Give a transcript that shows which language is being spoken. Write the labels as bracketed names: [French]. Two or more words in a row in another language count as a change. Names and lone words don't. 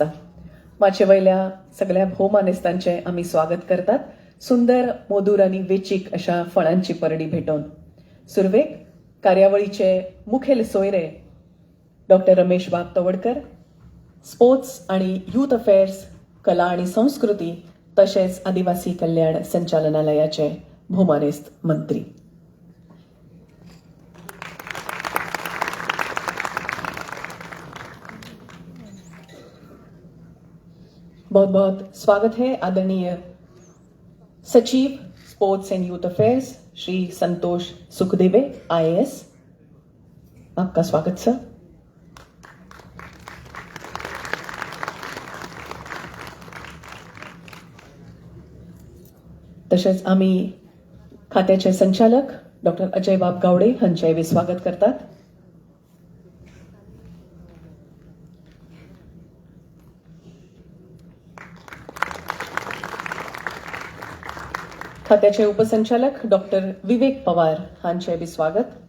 [Konkani] माचे वयल्या सगळ्या भोवमानेस्तांचे आमी स्वागत करतात सुंदर, मोदूर आनी वेचीक अशा फळांची परडी भेटोवन. सुरवेक कार्यावळीचे मुखेल सोयरे डॉक्टर रमेश बाब तवडकर, स्पोर्ट्स आणि [English] youth affairs, [Konkani] कला आणि संस्कृती तशेंच आदिवासी कल्याण संचालनालयाचे भोवमानेस्त मंत्री. [Hindi] बहुत बहुत स्वागत है आदरणीय सचिव [English] sports and youth affairs [Hindi] श्री संतोष सुखदेवे IAS. आपका स्वागत सर. [Konkani] तसेच आम्ही खात्याचे संचालक डॉक्टर अजय बाब गावडे हांचेय स्वागत करतात. खात्याचे उपसंचालक डॉक्टर विवेक पवार हांचे बी स्वागत.